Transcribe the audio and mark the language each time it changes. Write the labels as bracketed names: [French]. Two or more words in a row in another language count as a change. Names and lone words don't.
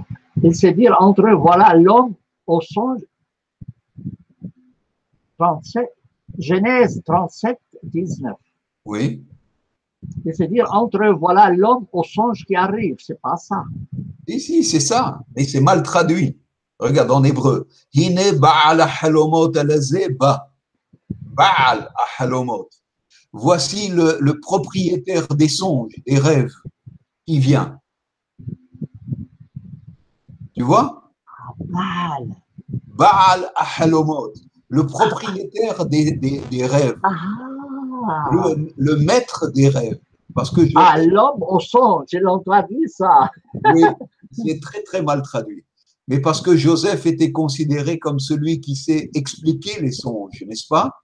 [French] Et c'est dire entre eux, voilà l'homme au songe. 37, Genèse 37, 19. Oui. Et c'est dire entre eux, voilà l'homme au songe qui arrive. C'est pas ça. Ici, c'est ça, mais c'est mal traduit. Regarde en hébreu. [Hebrew] הנה בעל החלומות הלזה בא. בעל החלומות. [French] Voici le propriétaire des songes, des rêves, qui vient. Tu vois? Mal. [Hebrew] בעל החלומות. [French] Le propriétaire des rêves. Ah, Le maître des rêves. Parce que l'homme au songe, ils l'ont traduit ça. oui, c'est très très mal traduit. Mais parce que Joseph était considéré comme celui qui sait expliquer les songes, n'est-ce pas?